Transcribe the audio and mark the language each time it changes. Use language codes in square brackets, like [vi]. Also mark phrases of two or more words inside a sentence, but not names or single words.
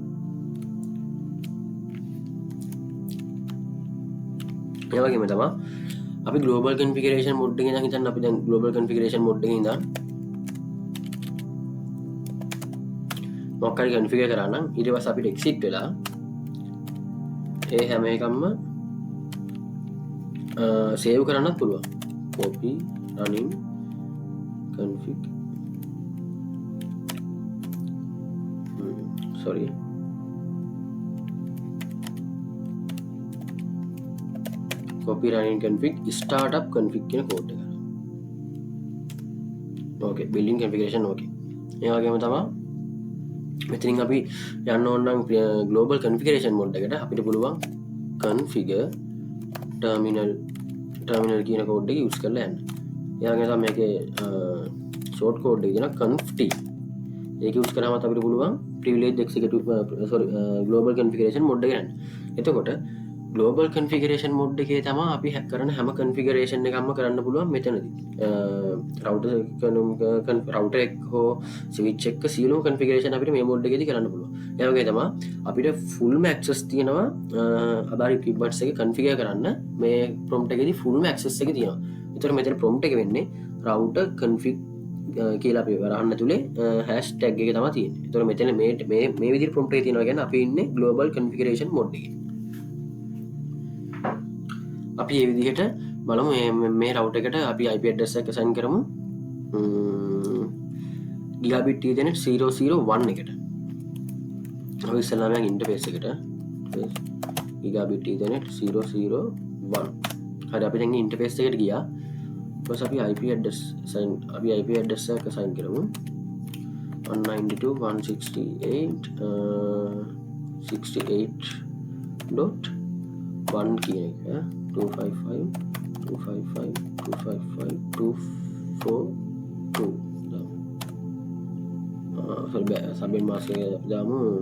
[si] ඒ වගේම තමයි අපි [en] global configuration mode [si] එකේ ඉඳන් හිතන්න අපි දැන් [en] global configuration mode [si] එකේ ඉඳන් මොකක් හරි configure කරා නම් ඊට පස්සේ අපිට exit වෙලා ඒ හැම එකක්ම save කරන්නත් පුළුවන්. [en] copy running config sorry copy running config startup config කියන code එක. okay building configuration okay. [si] ඒ වගේම තමයි මෙතනින් අපි යන්න ඕන නම් [en] global configuration mode [si] එකට අපිට පුළුවන් [en] configure terminal [si] කියන code එක use කරලා යන්න. ඒ වගේම තමයි මේකේ [en] short code [si] එක දෙනවා conft. ඒක use කරාම අපිට පුළුවන් [en] privilege executive global configuration mode [si] එක යන්න. එතකොට [en] global configuration mode [si] එකේ තමයි අපි කරන හැම configuration එකක්ම කරන්න පුළුවන් මෙතනදී. router එක හෝ switch එක සියලුම configuration අපිට මේ mode එකේදී කරන්න පුළුවන්. ඒ වගේ තමයි අපිට [en] full access [si] තියෙනවා අදාළ equipments එක configure කරන්න මේ prompt එකේදී [en] full access [si] එක තියෙනවා. ඒතර මෙතන prompt එක වෙන්නේ [en] router config [si] කියලා අපි වරහන්න තුලේ hashtag එක තමයි තියෙන්නේ. ඒතර මෙතන මේ විදිහට prompt එකේ තියෙනවා කියන්නේ අපි ඉන්නේ [en] global configuration mode [si] එකේ. අපි මේ විදිහට බලමු මේ router එකට අපි [en] IP address [si] එක assign කරමු [en] gigabit ethernet 001 [si] එකට. අපි ඉස්සෙල්ලාම යන් interface එකට [en] gigabit ethernet 001. [si] හරි අපි දැන් interface එකට ගියා. ඊට පස්සේ අපි [en] IP address [si] එක assign කරමු 192.168.1 කියන එක 255.255.255.242 [en] subnet mask [si] එක දාමු